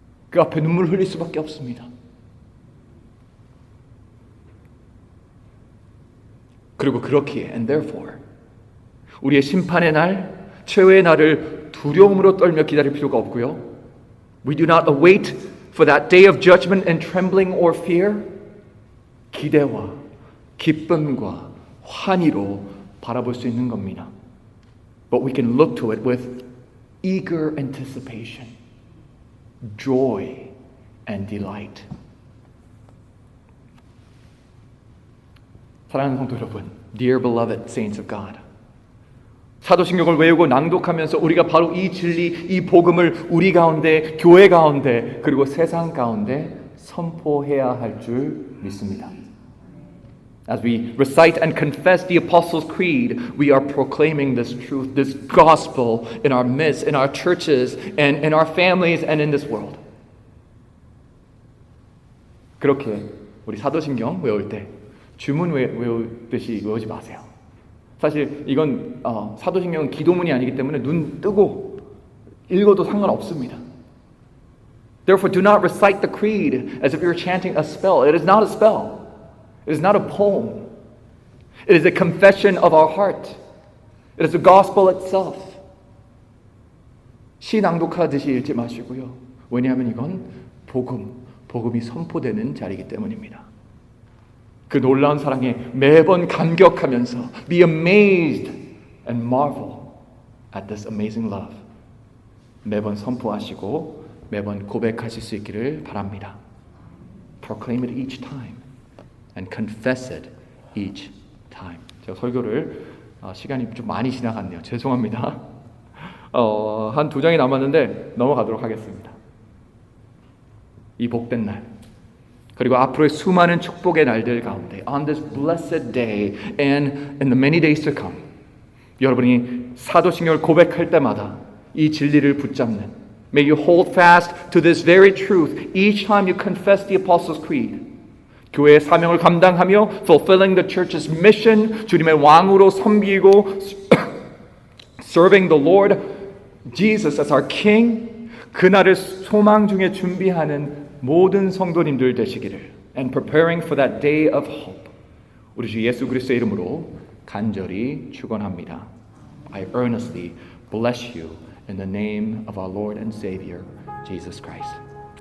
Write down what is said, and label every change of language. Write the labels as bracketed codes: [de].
[ko] 그 앞에 눈물 흘릴 수밖에 없습니다. 그리고 그렇기에 [en] and therefore [ko] 우리의 심판의 날, 최후의 날을 두려움으로 떨며 기다릴 필요가 없고요. [en] We do not await for that day of judgment and trembling or fear. [ko] 기대와 기쁨과 환희로 바라볼 수 있는 겁니다. [en] But we can look to it with eager anticipation, joy and delight. [ko] 사랑하는 성도 여러분, [en] Dear beloved saints of God, [ko] 사도신경을 외우고 낭독하면서 우리가 바로 이 진리, 이 복음을 우리 가운데, 교회 가운데, 그리고 세상 가운데 선포해야 할 줄 믿습니다. [en] As we recite and confess the Apostles' Creed, we are proclaiming this truth, this gospel in our midst, in our churches, and in our families, and in this world. [ko] 그렇게 우리 사도신경 외울 때 주문 외우듯이 외우지 마세요. 사실 이건 사도신경은 기도문이 아니기 때문에 눈 뜨고 읽어도 상관없습니다. [en] Therefore, do not recite the creed as if you're chanting a spell. It is not a spell. It is not a poem. It is a confession of our heart. It is the gospel itself. [ko] 시 낭독하듯이 읽지 마시고요. 왜냐하면 이건 복음이 선포되는 자리이기 때문입니다. 그 놀라운 사랑에 매번 감격하면서 [en] be amazed and marvel at this amazing love. [ko] 매번 선포하시고 매번 고백하실 수 있기를 바랍니다. [en] Proclaim it each time and confess it each time. [ko] 제가 설교를 시간이 좀 많이 지나갔네요. 죄송합니다. 한 2장이 남았는데 넘어가도록 하겠습니다. 이 복된 날 그리고 앞으로의 수많은 축복의 날들 가운데 [en] on this blessed day and in the many days to come [ko] 여러분이 사도신경을 고백할 때마다 이 진리를 붙잡는 [en] May you hold fast to this very truth each time you confess the Apostles' Creed. [ko] 교회의 사명을 감당하며 [en] fulfilling the church's mission, [ko] 주님의 왕으로 섬기고 [en] serving the Lord Jesus as our King, [ko] 그날을 소망 중에 준비하는 모든 성도님들 되시기를 [en] and preparing for that day of hope. [ko] 우리 주 예수 그리스도의 이름으로 간절히 축원합니다. [en] I earnestly bless you in the name of our Lord and Savior, Jesus Christ.